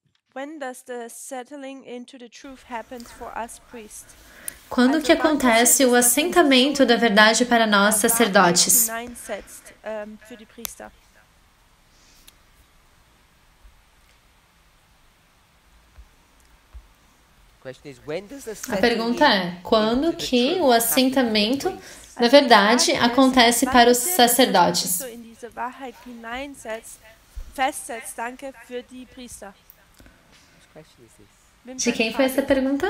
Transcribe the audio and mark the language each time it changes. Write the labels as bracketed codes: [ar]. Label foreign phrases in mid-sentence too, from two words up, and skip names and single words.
[en] When does the settling into the truth happen for us priests? [pt] Quando que acontece o assentamento da verdade para nós, sacerdotes? [de] Hineinsetzt, für die Priester. [pt] A pergunta é, quando que o assentamento da verdade acontece para os sacerdotes? De quem foi essa pergunta?